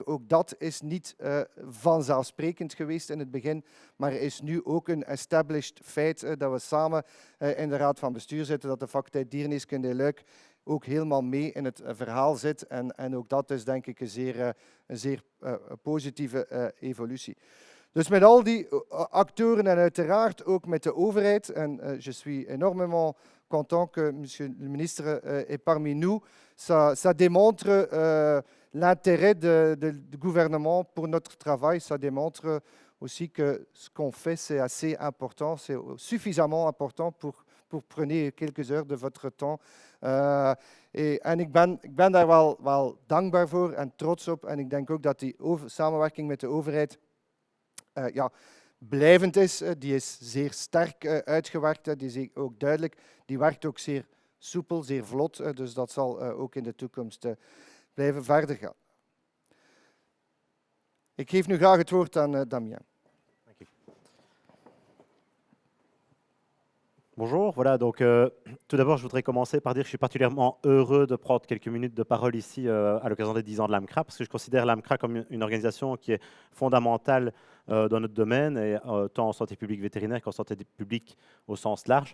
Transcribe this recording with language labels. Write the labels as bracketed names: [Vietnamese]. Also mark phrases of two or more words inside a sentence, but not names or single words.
[Dutch] Ook dat is niet vanzelfsprekend geweest in het begin, maar is nu ook een established feit dat we samen in de Raad van Bestuur zitten, dat de faculteit Diergeneeskunde in Luik ook helemaal mee in het verhaal zit. En ook dat is denk ik een zeer positieve evolutie. Dus met al die actoren en uiteraard ook met de overheid, [French] en je suis énormément content que monsieur le ministre est parmi nous, ça démontre l'intérêt du gouvernement pour notre travail, ça démontre aussi que ce qu'on fait c'est assez important, c'est suffisamment important pour prenez quelques heures de votre temps. [Dutch] En ik ben daar wel dankbaar voor en trots op. En ik denk ook dat die samenwerking met de overheid blijvend is. Die is zeer sterk uitgewerkt. Die is ook duidelijk. Die werkt ook zeer soepel, zeer vlot. Dus dat zal ook in de toekomst blijven verder gaan. Ik geef nu graag het woord aan Damien. [French] Bonjour, voilà, donc tout d'abord je voudrais commencer par dire que je suis particulièrement heureux de prendre quelques minutes de parole ici à l'occasion des 10 ans de l'AMCRA, parce que je considère l'AMCRA comme une organisation qui est fondamentale dans notre domaine, et, tant en santé publique vétérinaire qu'en santé publique au sens large.